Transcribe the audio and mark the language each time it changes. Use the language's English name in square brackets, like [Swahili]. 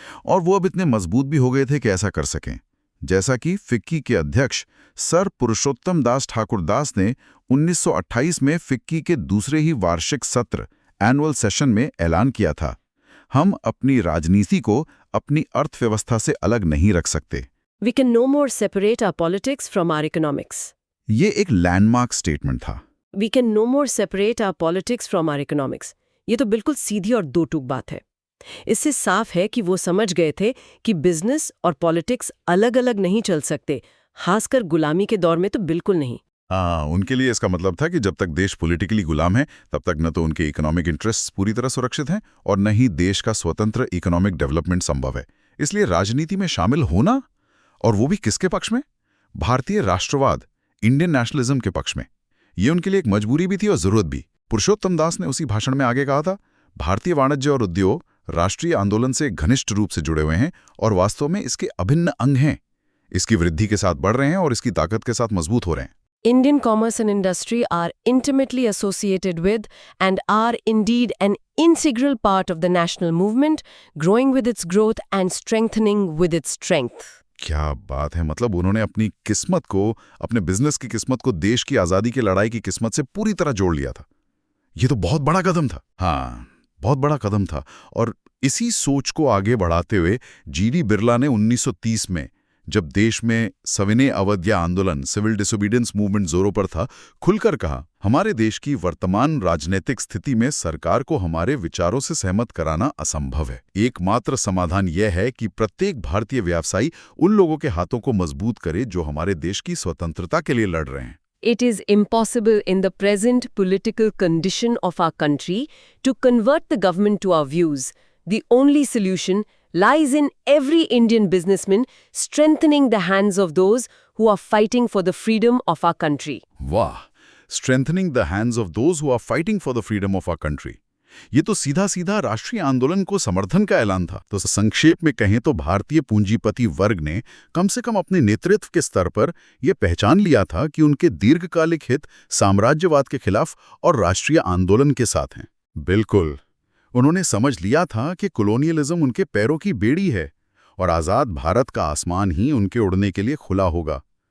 [Hindi] और वो अब इतने मजबूत भी हो गए थे कि ऐसा कर सकें। जैसा कि फिक्की के अध्यक्ष सर पुरुषोत्तम दास ठाकुर दास ने 1928 में फिक्की के दूसरे ही वार्षिक सत्र एनुअल सेशन में ऐलान किया था, हम अपनी राजनीति को अपनी अर्थव्यवस्था से अलग नहीं रख सकते। [English] We can no more separate our politics from our economics. [Hindi] ये एक लैंडमार्क स्टेटमेंट था। [English] We can no more separate our politics from our economics. [Hindi] ये तो बिल्कुल सीधी और दो टूक बात है। इससे साफ है कि वो समझ गए थे कि बिजनेस और पॉलिटिक्स अलग-अलग नहीं चल सकते, खासकर गुलामी के दौर में तो बिल्कुल नहीं। उनके लिए इसका मतलब था कि जब तक देश पॉलिटिकली गुलाम है, तब तक न तो उनके इकोनॉमिक इंटरेस्ट्स पूरी तरह सुरक्षित हैं और न ही देश का स्वतंत्र इकोनॉमिक डेवलपमेंट संभव है। इसलिए राजनीति में शामिल होना, और वो भी किसके पक्ष में? भारतीय राष्ट्रवाद, इंडियन नेशनलिज्म के पक्ष में। ये उनके लिए एक मजबूरी भी थी और जरूरत भी। पुरुषोत्तम दास ने उसी भाषण में आगे कहा था, भारतीय वाणिज्य और उद्योग राष्ट्रीय आंदोलन से घनिष्ठ रूप से जुड़े हुए हैं और वास्तव में इसके अभिन्न अंग हैं। इसकी वृद्धि के साथ बढ़ रहे हैं और इसकी ताकत के साथ मजबूत हो रहे हैं। [English] Indian commerce and industry are intimately associated with and are indeed an integral part of the national movement, growing with its growth and strengthening with its strength. [Hindi] क्या बात है, मतलब उन्होंने अपनी किस्मत को, अपने बिजनेस की किस्मत को देश की आज़ादी की लड़ाई की किस्मत से पूरी तरह जोड़ लिया था। ये तो बहुत बड़ा कदम था। हाँ, बहुत बड़ा कदम था। और इसी सोच को आगे बढ़ाते हुए जीडी बिरला ने 1930 में, जब देश में सविनय अवज्ञा आंदोलन, सिविल डिसोबीडियंस मूवमेंट जोरों पर था, खुलकर कहा, हमारे देश की वर्तमान राजनीतिक स्थिति में सरकार को हमारे विचारों से सहमत कराना असंभव है। एकमात्र समाधान यह है कि प्रत्येक भारतीय व्यवसायी उन लोगों के हाथों को मजबूत करे जो हमारे देश की स्वतंत्रता के लिए लड़ रहे हैं। [English] It is impossible in the present political condition of our country to convert the government to our views. The only solution lies in every Indian businessman strengthening the hands of those who are fighting for the freedom of our country. वाह, strengthening the hands of those who are fighting for the freedom of our country. [Hindi] ये तो सीधा सीधा राष्ट्रीय आंदोलन को समर्थन का ऐलान था। तो संक्षेप में कहें तो भारतीय पूंजीपति वर्ग ने कम से कम अपने नेतृत्व के स्तर पर यह पहचान लिया था कि उनके दीर्घकालिक हित साम्राज्यवाद के खिलाफ और राष्ट्रीय आंदोलन के साथ हैं। बिल्कुल, उन्होंने समझ लिया था कि कॉलोनियलिज्म उनके पैरों की बेड़ी है और आज़ाद भारत का आसमान ही उनके उड़ने के लिए खुला होगा।